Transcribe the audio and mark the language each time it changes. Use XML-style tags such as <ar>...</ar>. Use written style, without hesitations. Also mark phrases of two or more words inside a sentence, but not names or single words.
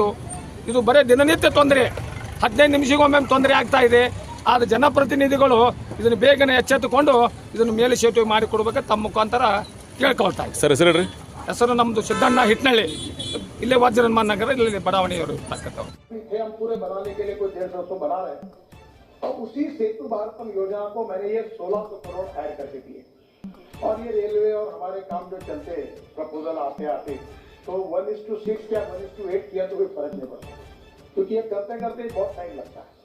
<kn>ಇದು ಬರೀ ದಿನನಿತ್ಯ ತೊಂದರೆ, 15 ನಿಮಿಷಗೊಮ್ಮೆ ತೊಂದರೆ ಆಗ್ತಾ ಇದೆ. ಆದ ಜನಪ್ರತಿನಿಧಿಗಳು ಇದನ್ನು ಬೇಗನೆ ಎಚ್ಚೆತ್ತುಕೊಂಡು ಇದನ್ನು ಮೇಲೆ ಸೇತುವೆ ಮಾಡಿಕೊಡ್ಬೇಕು ತಮ್ಮ ಮುಖಾಂತರ ಕೇಳ್ಕೊಳ್ತಾ ಇದ್ದಾರೆ. ಸರ್ ಹೆಸರು ಹೇಳ್ರಿ. ಹೆಸರು ನಮ್ಮದು ಸಿದ್ದಣ್ಣ ಹಿಟ್ನಳ್ಳಿ, ಇಲ್ಲೇ ವಜ್ರನ್ಮಾನ್ ನಗರ, ಇಲ್ಲಿ ಬಡಾವಣೆಯವರು ಇರ್ತಕ್ಕಂಥವ್ರು.</kn> <hi>हम पूरे बनाने के लिए कोई 150 तो बना रहे हैं और उसी सेतु भारतम योजना को मैंने ये 1600 करोड़ ऐड करके दिए और ये रेलवे और हमारे काम जो चलते प्रपोजल आते तो 1:6 या 1:8 किया तो कोई फर्क नहीं पड़ता, क्योंकि ये करते बहुत टाइम लगता है।</hi>